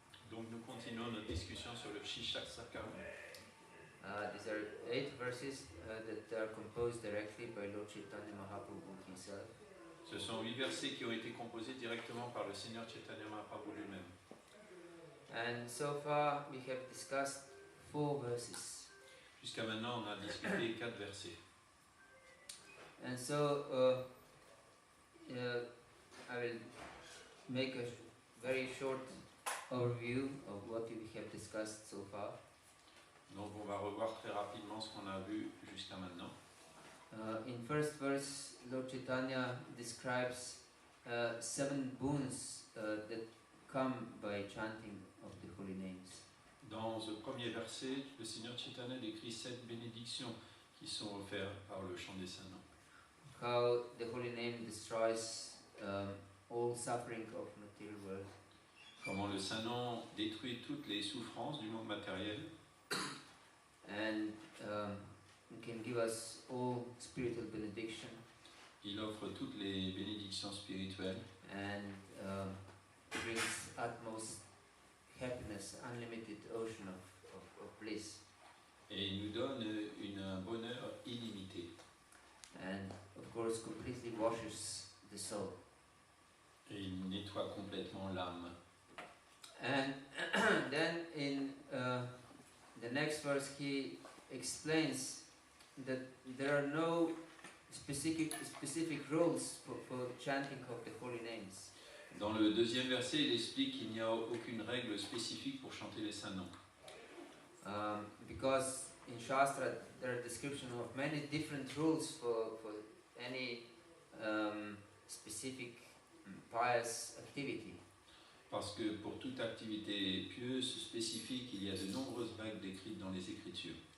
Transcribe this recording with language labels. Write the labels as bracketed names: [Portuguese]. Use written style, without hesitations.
[French] Donc nous continuons notre discussion sur le Shikshashtaka. [English] These are 8 verses that are composed directly by Lord Chaitanya Mahaprabhu himself. [French] Ce sont 8 versets qui ont été composés directement par le Seigneur Chaitanya Mahaprabhu lui-même. [English] And so far we have discussed 4 verses. [French] Jusqu'à maintenant, on a discuté 4 versets. [English] And so I will make a very short overview of what we have discussed so far. [French] Donc on va revoir très rapidement ce qu'on a vu jusqu'à maintenant. [English] In first verse, Lord Chaitanya describes 7 boons that come by chanting of the holy names. [French] Dans ce premier verset, le Seigneur Chaitanya décrit 7 bénédictions qui sont offertes par le chant des saints noms. [English] How the holy name destroys all suffering of material world. [French] Comment le saint nom détruit toutes les souffrances du monde matériel. [English] And can give us all spiritual benediction. [French] Il offre toutes les bénédictions spirituelles. [English] And brings utmost happiness, unlimited ocean of bliss. [French] Et il nous donne un bonheur illimité. [English] And of course completely washes the soul. [French] Et il nettoie complètement l'âme. [English] And then in the next verse he explains that there are no specific rules for chanting of the holy names. [French] Dans le deuxième verset, il explique qu'il n'y a aucune règle spécifique pour chanter les saints noms. [English] Because in Shastra there are descriptions of many different rules for any specific pious activity. [French] Parce que pour toute activité pieuse spécifique, il y a de nombreuses règles décrites dans les Écritures.